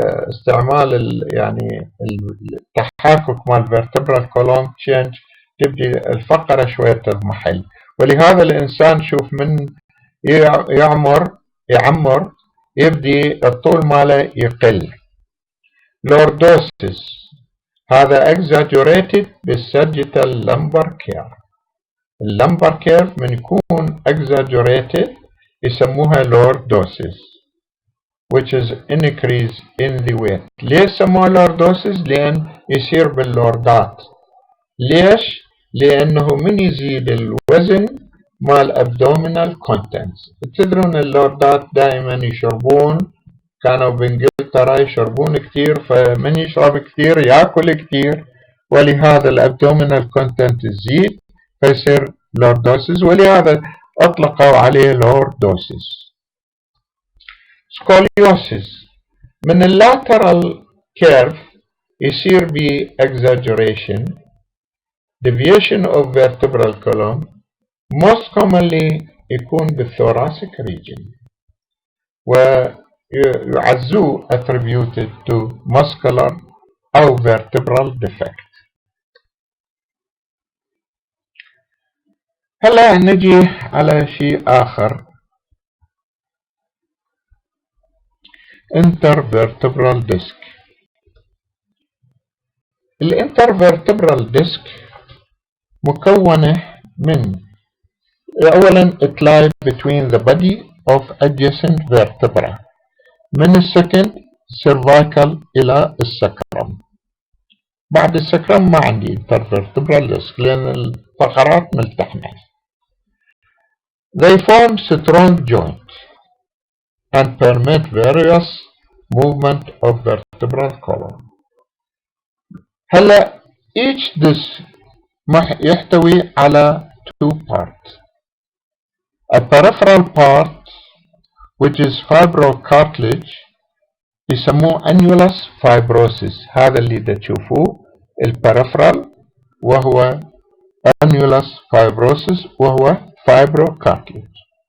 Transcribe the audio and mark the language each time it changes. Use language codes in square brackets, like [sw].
[ar] استعمال يعني التحاكك مع vertebral column change تبدي الفقرة شوية تضمحل، ولهذا الإنسان شوف من يعمر يبدي الطول ماله يقل. lordosis هذا exaggerated بالsagittal lumbar curve. اللمبر كيرف من يكون exaggerated يسموها lordosis [en] which is increase in the weight. [ar] ليش سموها lordosis؟ لأن يصير باللوردات. ليش؟ لأنه من يزيد الوزن مال abdominal contents. تدرون اللوردات دائما يشربون، كانوا بإنجلترا يشربون كثير، فمن يشرب كثير يأكل كثير، ولهذا الابdominal content يزيد فيصير lordosis، ولهذا أطلقوا عليه lordosis. scoliosis من lateral curve يصير ب exaggeration deviation of vertebral column most commonly يكون بالthoracic region ويعزوه attributed to muscular أو vertebral defect. هلا نجي على شيء آخر intervertebral disc. الانترفيرتبرال ديسك مكونة من أولا [en] it lies between the body of adjacent vertebra [ar] من السكند cervical إلى السكرم. بعد السكرم ما عندي intervertebral disc لأن الفقرات ملتحمة. [en] They form strong joint and permit various movement of vertebral column. [ar] هلا [en] each disc [ar] يحتوي على two parts. [en] A peripheral part which is fibrocartilage يسموه annulus fibrosis. [ar] هذا اللي دا تشوفوه البريفرال وهو annulus fibrosis وهو fibrocartilage.